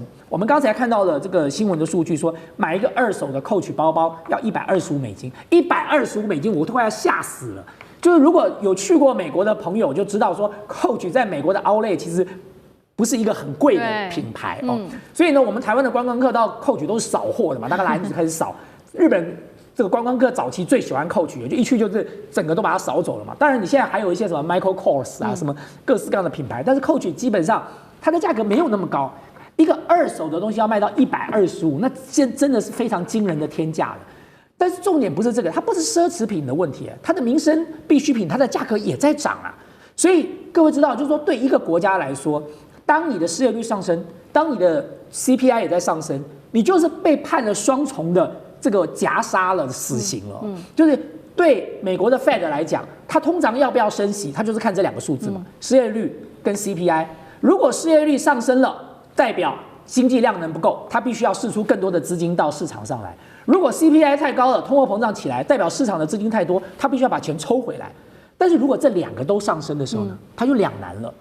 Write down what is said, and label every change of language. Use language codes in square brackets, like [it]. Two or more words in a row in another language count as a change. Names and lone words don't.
[zh] 我們剛才看到了這個新聞的數據說，買一個2手的 Coach 包包要$125，$125我都快要嚇死了。就是如果有去過美國的朋友就知道說 ，Coach 在美國的 Outlet 其實不是一個很貴的品牌哦，所以呢，我們台灣的觀光客到 Coach 都是掃貨的嘛，大概來開始掃。日本這個觀光客早期最喜歡 Coach，就一去就是整個都把它掃走了嘛。當然，你現在還有一些什麼 Michael Kors 啊，什麼各式各樣的品牌，但是 Coach 基本上它的價格沒有那麼高，一個2手的東西要賣到125，那真的是非常驚人的天價了。但是重點不是這個，它不是奢侈品的問題，它的民生必需品，它的價格也在漲啊。所以各位知道，就是說對一個國家來說，當你的失業率上升，當你的 CPI 也在上升，你就是被判了雙重的這個夾殺了死刑了。就是對美國的 Fed 來講，它通常要不要升息，它就是看這 2個數字嘛，失業率跟 CPI。如果失業率上升了，代表經濟量能不夠，它必須要釋出更多的資金到市場上來。如果 CPI 太高了，通貨膨脹起來，代表市场的資金太多，它必須要把錢抽回來。但是如果這2個都上升的時候呢，它就兩難了。